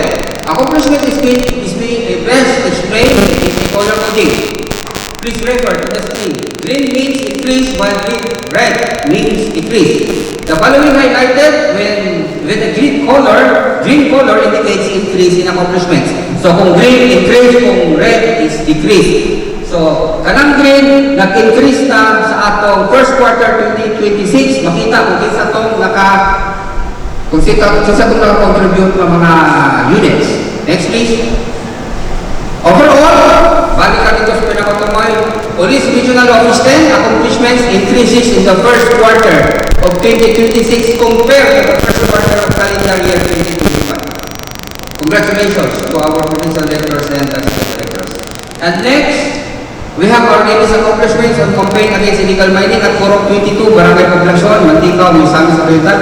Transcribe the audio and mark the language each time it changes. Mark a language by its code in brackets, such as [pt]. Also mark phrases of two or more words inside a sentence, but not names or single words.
[en] Accomplishment is best explained in the color coding. Please refer to the screen. Green means increase while red means decrease. The following highlighted with a green color indicates increase in accomplishments. [ceb] So kung green, increase, kung red is decrease. So, kanang green, nag-increase na sa atong [en] first quarter [ceb] 2026, makita kung isa itong naka-contribute ng mga units. [en] Next please. Overall, [ceb] balik ka dito sa pinakatumay, [en] Police Regional Office 10 accomplishments increases in the first quarter of 2026 compared to the first quarter of calendar year 2025. Congratulations to our provincial directors and assistant directors. And next, we have our latest accomplishments on campaign against illegal mining at Corop 22, Barangay Poblacion, Mantika, Misamis Oriental.